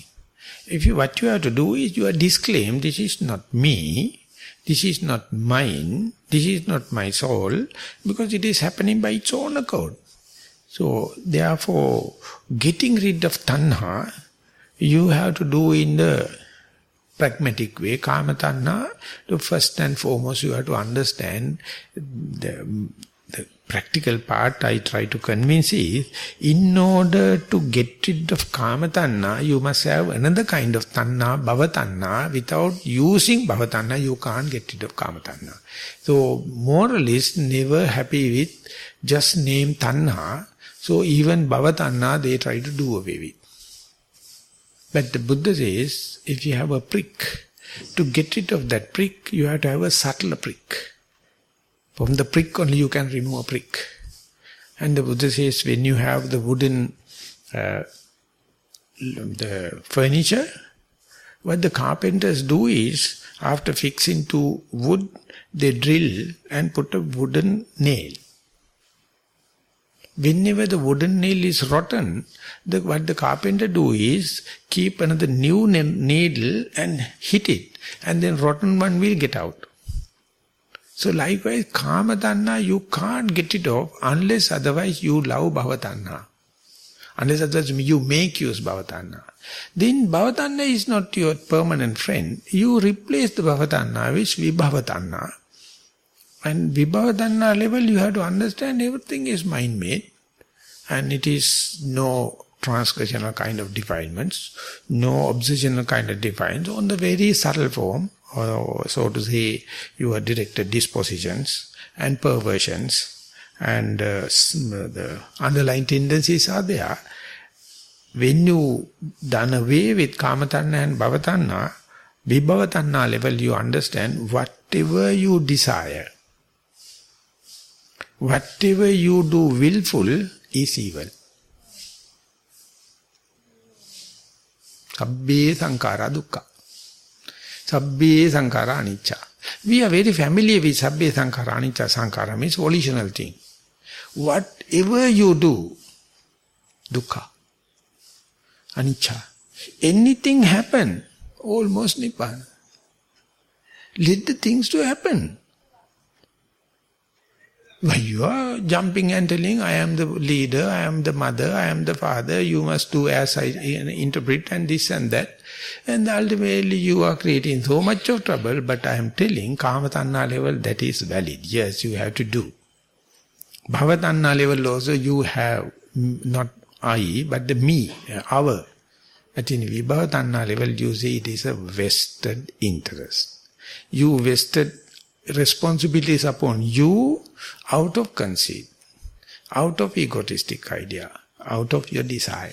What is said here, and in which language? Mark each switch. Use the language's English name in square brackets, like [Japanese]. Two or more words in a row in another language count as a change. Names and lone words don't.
[English] What you have to do is you are disclaim this is not me, this is not mine, this is not my soul, because it is happening by its own accord. So, therefore, getting rid of tanha, you have to do in the pragmatic way. [Pali] Kama tanha, [English] the first and foremost you have to understand the practical part I try to convince is, in order to get rid of [Pali] kama tanha, [English] you must have another kind of tanha, [Pali] bhava tanha. [English] Without using [Pali] bhava tanha, [English] you can't get rid of [Pali] kama tanha. [English] So, moralists never happy with just name tanha. So, even [Pali] bhava tanha, [English] they try to do away with. But the Buddha says, if you have a prick, to get rid of that prick, you have to have a subtler prick. From the prick only you can remove a prick. And the Buddha says, when you have the wooden the furniture, what the carpenters do is, after fixing to wood, they drill and put a wooden nail. Whenever the wooden nail is rotten, what the carpenter do is, keep another new needle and hit it, and then rotten one will get out. So likewise, [Pali] kama tanha, [English] you can't get it off unless otherwise you love [Pali] bhava tanha. [English] Unless otherwise you make use [Pali] bhava tanha. [English] Then [Pali] bhava tanha [English] is not your permanent friend. You replace the [Pali] bhava tanha [English] with [Pali] vibhava tanha. [English] And [Pali] vibhava tanha [English] level you have to understand everything is mind-made. And it is no transgressional kind of defilements, no obsessional kind of defilements, on the very subtle form, or so to say, your directed dispositions and perversions and the underlying tendencies are there. When you done away with [Pali] kama tanha [English] and [Pali] bhava tanha, vibhava tanha [English] level you understand whatever you desire, whatever you do willful is evil. [Pali] Sabbe sankhara dukkha. Sabbe sankhara anicca. [English] We are very familiar with [Pali] sabbe sankhara anicca. [English] Sankhara means volitional thing. Whatever you do, [Pali] dukkha, anicca. [English] Anything happen, almost nibbana. Let the things to happen. Why you are jumping and telling, I am the leader, I am the mother, I am the father, you must do as I interpret and this and that. And ultimately you are creating so much of trouble, but I am telling, [Pali] kama tanha [English] level, that is valid. Yes, you have to do. Bhavatanna level also you have not I, but the me, our. But in Vibhavatanna level you see it is a vested interest. You vested responsibilities upon you out of conceit, out of egotistic idea, out of your desire.